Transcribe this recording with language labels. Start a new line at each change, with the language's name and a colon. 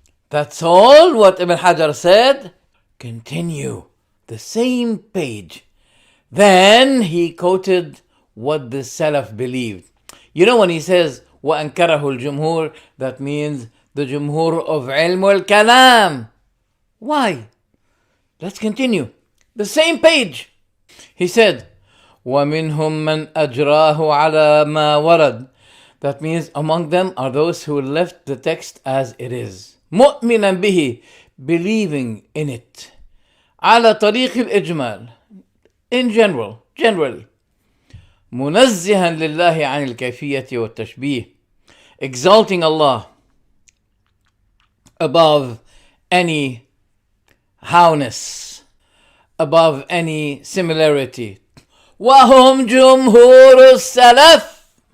English: That's all what Ibn Hajar said. Continue. The same page. Then he quoted what the Salaf believed. You know when he says,
Arabic: وَأَنْكَرَهُ الْجُمْهُورِ,
English: that means the Jumhur of Ilm al-Kalam. Why? Let's continue. The same page. He said,
Arabic: وَمِنْهُمْ مَنْ أَجْرَاهُ عَلَى مَا وَرَدْ.
English: That means among them are those who left the text as it is.
Arabic: مُؤْمِنًا بِهِ,
English: believing in it.
Arabic: على طريق الإجمال,
English: in generally.
Arabic: منزها لله عن الكيفية والتشبيه,
English: exalting Allah above any howness, above any similarity.
Arabic: وهم جمهور السلف.